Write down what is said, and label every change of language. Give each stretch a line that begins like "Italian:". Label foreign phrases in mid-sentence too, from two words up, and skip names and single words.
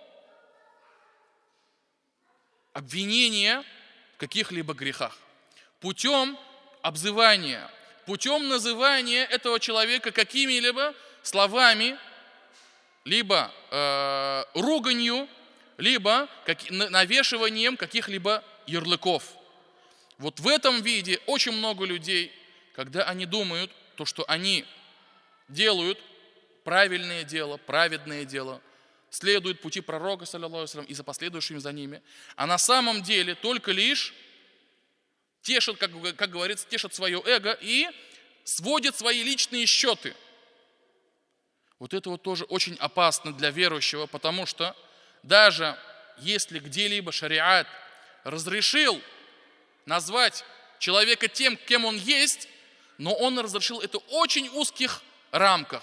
Russian: обвинения в каких-либо грехах, путем обзывания, путем называния этого человека какими-либо словами, либо руганью, либо навешиванием каких-либо ярлыков. Вот в этом виде очень много людей, когда они думают, то, что они делают правильное дело, праведное дело, следуют пути пророка,
Arabic: صلى الله عليه وسلم,
Russian: и за последующими за ними, а на самом деле только лишь тешат, как говорится, тешат свое эго и сводят свои личные счеты. Вот это вот тоже очень опасно для верующего, потому что даже если где-либо шариат разрешил назвать человека тем, кем он есть, но он разрешил это в очень узких рамках.